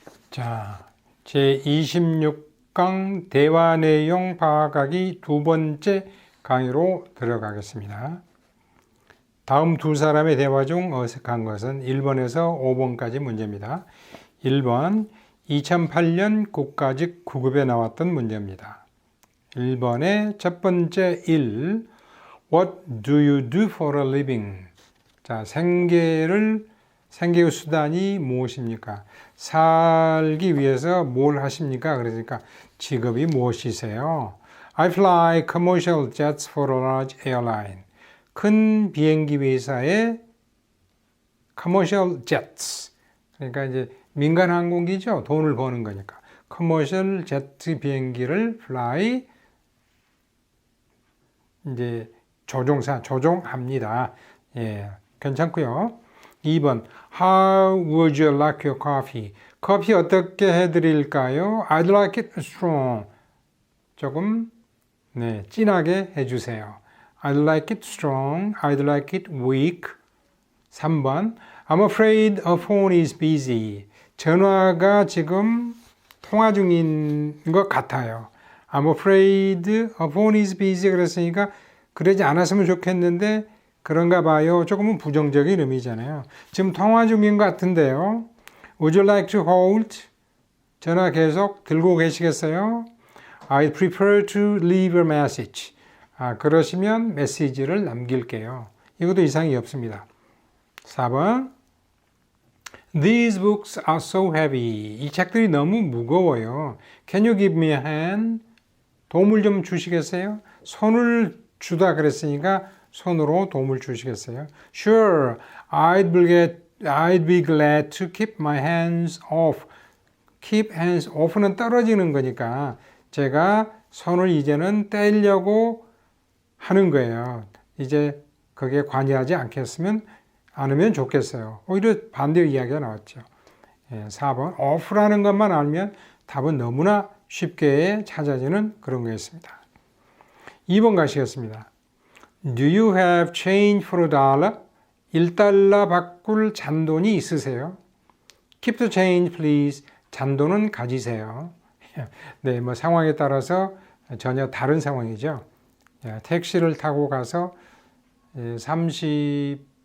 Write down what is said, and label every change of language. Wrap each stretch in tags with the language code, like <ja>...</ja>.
<ko>자, 제26강 대화 내용 파악하기 두 번째 강의로 들어가겠습니다. 다음 두 사람의 대화 중 어색한 것은 1번에서 5번까지 문제입니다. 1번, 2008년 국가직 9급에 나왔던 문제입니다. 1번의 첫 번째 1,</ko> <en>What do you do for a living?</en> <ko>자, 생계의 수단이 무엇입니까? 살기 위해서 뭘 하십니까? 그러니까 직업이 무엇이세요?</ko> <en>I fly commercial jets for a large airline.</en> <ko>큰 비행기 회사의</ko> <en>commercial jets.</en> <ko>그러니까 이제 민간 항공기죠. 돈을 버는 거니까. commercial jet 비행기를 fly 이제 조종합니다. 예, 괜찮고요.</ko> <en>2번, How would you like your coffee?</en> <ko>커피 어떻게 해드릴까요?</ko> <en>I'd like it strong.</en> <ko>조금 진하게 해주세요.</ko> <en>I'd like it strong. I'd like it weak. 3번, I'm afraid a phone is busy.</en> <ko>전화가 지금 통화 중인 것 같아요.</ko> <en>I'm afraid a phone is busy.</en> <ko>그랬으니까 그러지 않았으면 좋겠는데 그런가 봐요. 조금은 부정적인 의미잖아요. 지금 통화 중인 것 같은데요.</ko> <en>Would you like to hold?</en> <ko>전화 계속 들고 계시겠어요?</ko> <en>I prefer to leave a message.</en> <ko>그러시면 메시지를 남길게요. 이것도 이상이 없습니다. 4번.</ko> <en>These books are so heavy.</en> <ko>이 책들이 너무 무거워요.</ko> <en>Can you give me a hand?</en> <ko>도움을 좀 주시겠어요? 손을 주다 그랬으니까 손으로 도움을 주시겠어요?</ko> <en>Sure, I'd be glad to keep my hands off. Keep hands off</en> <ko>는 떨어지는 거니까 제가 손을 이제는 떼려고 하는 거예요. 이제 거기에 관여하지 않으면 좋겠어요. 오히려 반대 이야기가 나왔죠. 4번, off라는 것만 알면 답은 너무나 쉽게 찾아지는 그런 거였습니다. 2번 가시겠습니다.</ko> <en>Do you have change for a dollar?</en> <ko>1달러 바꿀 잔돈이 있으세요?</ko> <en>Keep the change, please.</en> <ko>잔돈은 가지세요. 네, 뭐 상황에 따라서 전혀 다른 상황이죠. 택시를 타고 가서 35달러.</ko>